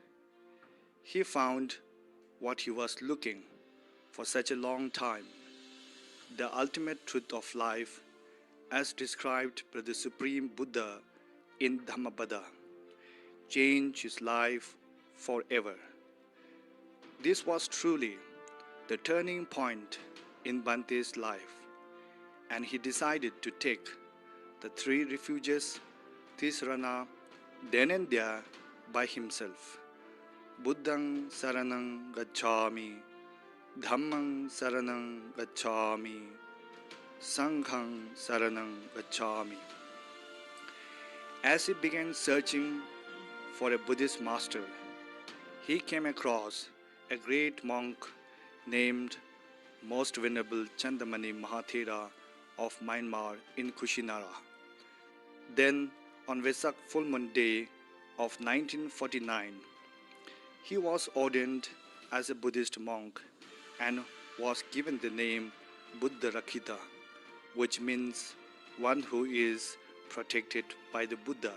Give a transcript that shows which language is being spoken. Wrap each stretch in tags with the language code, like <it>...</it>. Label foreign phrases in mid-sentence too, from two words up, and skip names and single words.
<en>He found what he was looking for such a long time, the ultimate truth of life as described by the Supreme Buddha in Dhammapada, change his life forever. This was truly the turning point in Bante's life, and he decided to take the 3 refuges, Tisrana, then and there by himself.</en> <pi>Buddhang Saranang Gacchami, Dhammang Saranang Gacchami, Sanghang Saranang Gacchami.</pi> <en>As he began searching for a Buddhist master, he came across a great monk named Most Venerable Chandamani Mahathera of Myanmar in Kushinara. Then, on Vesak full moon day of 1949, he was ordained as a Buddhist monk and was given the name Buddha Rakhita, which means one who is protected by the Buddha.</en>